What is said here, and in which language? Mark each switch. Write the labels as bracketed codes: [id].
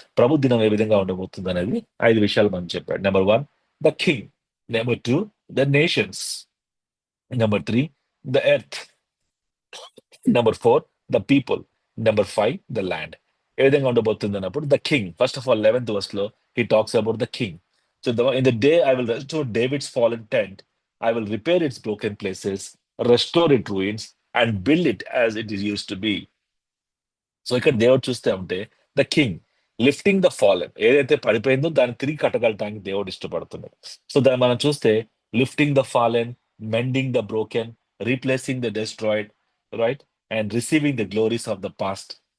[te] ప్రభు దినం ఏ విధంగా ఉండబోతుంది అనేది 5 విషయాలు మనం చెప్పాడు. [en] Number 1 the king, number 2 the nations, number 3 the earth, number 4 the people, number 5 the land. [te] ఏ విధంగా ఉండబోతుంది అన్నప్పుడు [en] The king, first of all 11th verse he talks about the king. So in the day I will restore David's fallen tent, I will repair its broken places, restore its ruins, and build it as it is used to be. [te] So ఇక్కడ దేవుడు చూస్తే ఉంటే [en] the king lifting the fallen, [te] ఏదైతే పడిపోయిందో దాన్ని తిరిగి కట్టగలటానికి దేవుడు ఇష్టపడుతున్నాడు. So దాన్ని మనం చూస్తే [en] Lifting the fallen, mending the broken, replacing the destroyed, right, and receiving the glories of the past.